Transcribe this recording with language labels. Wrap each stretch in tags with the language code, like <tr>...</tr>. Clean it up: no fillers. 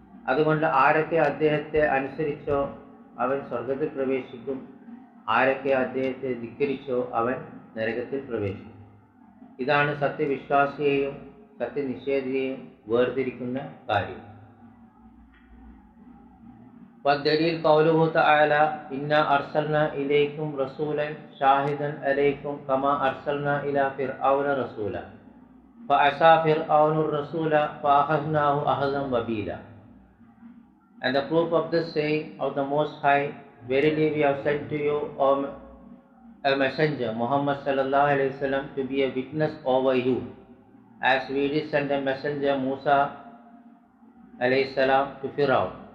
<ml>അതുകൊണ്ട് ആരൊക്കെ അദ്ദേഹത്തെ അനുസരിച്ചോ അവൻ സ്വർഗത്തിൽ പ്രവേശിക്കും, ആരൊക്കെ അദ്ദേഹത്തെ ധിക്കരിച്ചോ അവൻ നരകത്തിൽ പ്രവേശിക്കും. ഇതാണ് സത്യവിശ്വാസിയെയും സത്യനിഷേധിയെയും വേർതിരിക്കുന്ന കാര്യം.</ml> <ar>والدليل قوله تعالى إنا أرسلنا إليكم رسولا شاهدا عليكم كما أرسلنا إلى فرعون رسولا فعصى فرعون الرسول فأخذناه أخذا وبيلا.</ar> <en>And the proof of this saying of the Most High, verily we have sent to you a messenger, Muhammad sallallahu alaihi wasallam, to be a witness over you, as we did send a messenger Musa alayhi salam to Fir'aun.</en>